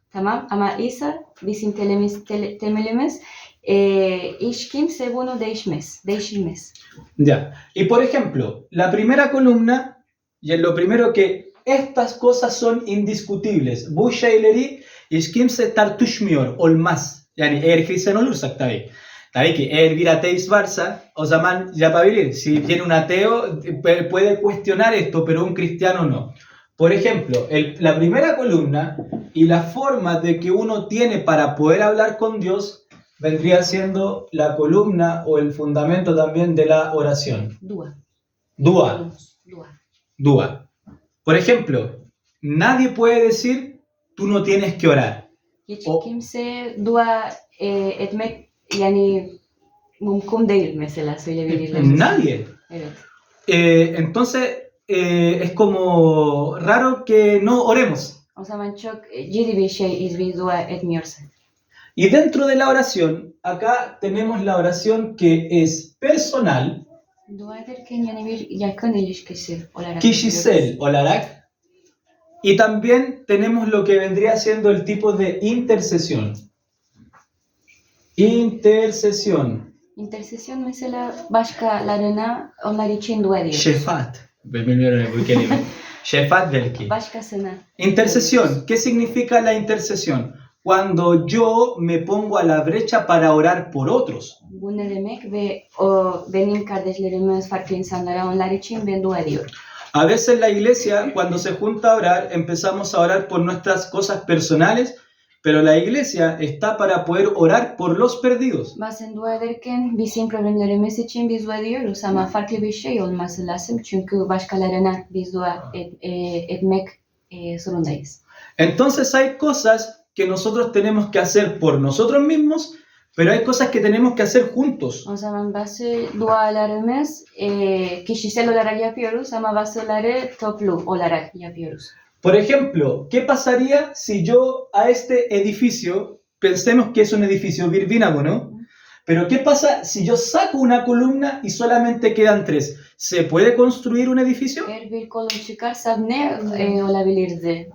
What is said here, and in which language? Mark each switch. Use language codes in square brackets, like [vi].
[tr] Tamam ama İsa bizim temelimiz hiç kimse bunu değişmez. [es] Ya. Y por ejemplo, la primera columna, y en lo primero que estas cosas son indiscutibles. [tr] Bu şeyleri hiç kimse tartışmıyor, olmaz. Yani eğer Hristiyan olursak tabii. Tabii ki eğer bir ateist varsa, o zaman yapabilir. [es] Si viene un ateo, puede cuestionar esto, pero un cristiano no. Por ejemplo, la primera columna y la forma de que uno tiene para poder hablar con Dios vendría siendo la columna o el fundamento también de la oración. [tr] Dua. Dua. [es] Por ejemplo, nadie puede decir, tú no tienes que orar. [tr] Hiç kimse dua etmek yani mümkün değil mesela söyleyebilirler. [es] Nadie. [tr] Evet. [es] Entonces, es como raro que no oremos. [tr] O zaman çok ciddi bir şey biz dua etmiyorsak. [es] Y dentro de la oración, acá tenemos la oración que es personal, [tr] Dua ederken yani bir yakın ilişkisi olarak. kişisel olarak, [es] y también tenemos lo que vendría siendo el tipo de intercesión. Intercesión. [tr] İntersesyon mesela başkalarına onlar için dua ediyoruz. Şefaat. Bilmiyorum bu kelime. Şefaat belki. Başkasına. [es] Intercesión. ¿Qué significa la intercesión? Cuando yo me pongo a la brecha para orar por otros. [tr] Bu ne demek ve o benim kardeşlerimiz farklı insanlara onlar için ben dua ediyorum. [es] A veces la iglesia, cuando se junta a orar, empezamos a orar por nuestras cosas personales, pero la iglesia está para poder orar por los perdidos. [tr] Bazen dua ederken bizim problemlerimiz için biz dua ediyoruz ama farklı bir şey olması lazım çünkü başkalarına biz dua etmek zorundayız. [es] Entonces hay cosas que nosotros tenemos que hacer por nosotros mismos, pero hay cosas que tenemos que hacer juntos. [tr] O zaman bazı dualarımız kişisel olarak yapıyoruz ama bazıları toplu olarak yapıyoruz. [es] Por ejemplo, ¿qué pasaría si yo a este edificio, pensemos que es un edificio Virvinago, ¿no? Pero ¿qué pasa si yo saco una columna y solamente quedan 3? ¿Se puede construir un edificio? [tr] Eğer bir kolum çıkarsa ne olabilirdi?